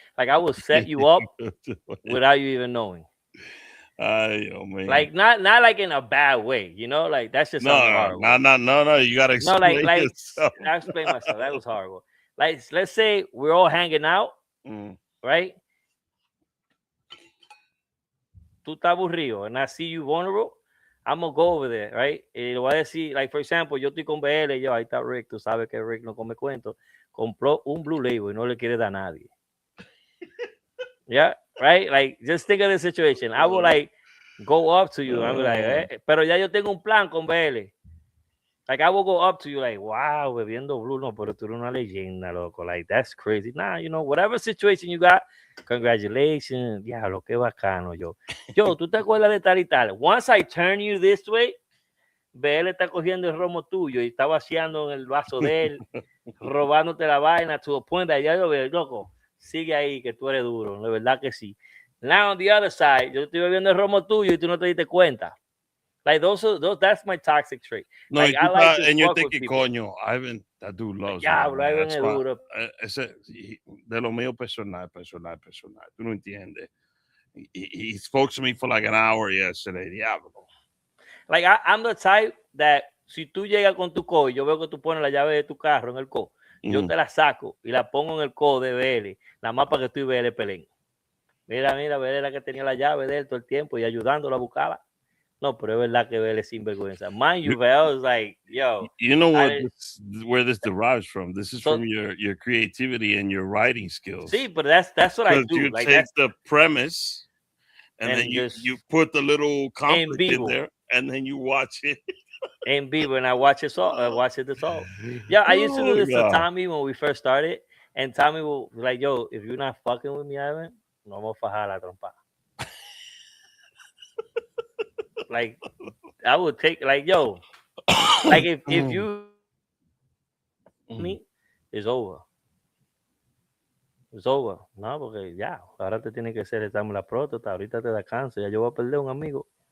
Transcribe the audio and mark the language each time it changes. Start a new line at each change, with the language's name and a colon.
English: Like I will set you up without you even knowing. Like not like in a bad way, like that's just horrible. No, you gotta explain yourself. I explain myself. That was horrible. Like let's say we're all hanging out, right?
Spanish: Tú estás aburrido
English: and I see you vulnerable, I'm gonna go over there, right?
Spanish: Y le voy a decir,
English: like, for example,
Spanish: yo estoy con BL y yo, ahí está Rick, tú sabes que Rick no come cuento, compró un Blue Label y no le quiere dar a nadie.
English: Yeah, right? Like, just think of the situation. I would, like, go up to you. I'm like,
Spanish: pero ya yo tengo un plan con BL.
English: Like, I will go up to you like, wow,
Spanish: bebiendo Blue, no, pero tú eres una leyenda, loco.
English: Like, that's crazy. Nah, you know, whatever situation you got, congratulations.
Spanish: Diablo, qué bacano, yo. Yo, ¿tú te acuerdas de tal y tal?
English: Once I turn you this way,
Spanish: BL está cogiendo el romo tuyo y está vaciando en el vaso de él, robándote la vaina,
English: to a point that
Spanish: ya yo veo, loco, sigue ahí, que tú eres duro, de verdad que sí.
English: Now, on the other side,
Spanish: yo estoy bebiendo el romo tuyo y tú no te diste cuenta.
English: Like those, that's my toxic trait. No, like, I like to and you're fuck with thinking, people. coño, Ivan, that dude loves
Spanish: Ya,
English: me. Man.
Spanish: Ivan es duro. Ese, de lo mío personal. Tú no entiendes.
English: He spoke to me for like an hour yesterday.
Spanish: Diablo.
English: Like, I'm the type that
Spanish: si tú llegas con tu co y yo veo que tú pones la llave de tu carro en el co, yo te la saco y la pongo en el co de BL, nada más para que tú y BL peleen. Mira, BL era que tenía la llave de él todo el tiempo y ayudándolo a buscarla. No, pero es verdad que BL es sinvergüenza.
English: Mind you, BL is like, yo. You know what? Where this derives from? This is from your creativity and your writing skills. See, but that's what I do. You like, take the premise and then you put the little conflict in there, and then you watch it.
Spanish: En vivo,
English: and I watch it all. I watch it all. Yeah, I used to do this to Tommy when we first started, and Tommy will be like, yo, if you're not fucking with me, Ivan,
Spanish: no vamos a fajar la trompa.
English: Like, I would take, like, yo, like, if you me, it's over. It's over.
Spanish: No, porque ya, ahora te tiene que hacer echarme la próstata, ahorita te da cáncer, ya yo voy a perder un amigo.